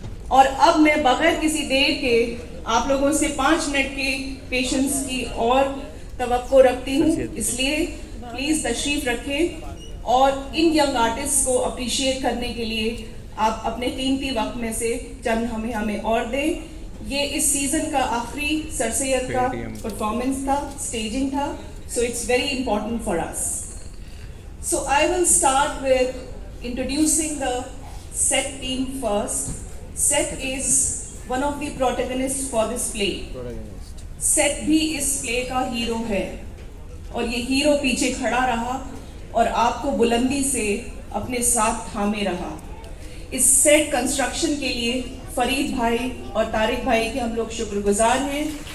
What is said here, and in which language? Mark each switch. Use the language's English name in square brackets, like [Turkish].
[Hindi] और अब मैं बगैर किसी देर के आप लोगों से 5 मिनट के पेशेंस की और तवक्को रखती हूँ, इसलिए प्लीज तशरीफ रखें और इन यंग आर्टिस्ट को अप्रिशिएट करने के लिए आप अपने कीमती वक्त में से चंद हमें और दें। ये इस सीजन का आखिरी सर सैयद का परफॉर्मेंस था, स्टेजिंग था, [English] so it's very important for us. So I will start with introducing the set team first. Set is one of the protagonists for this play. [Hindi] Set भी इस play का hero है और ये hero पीछे खड़ा रहा और आपको बुलंदी से अपने साथ थामे रहा। इस सेट कंस्ट्रक्शन के लिए फरीद भाई और तारिक भाई के हम लोग शुक्रगुजार हैं।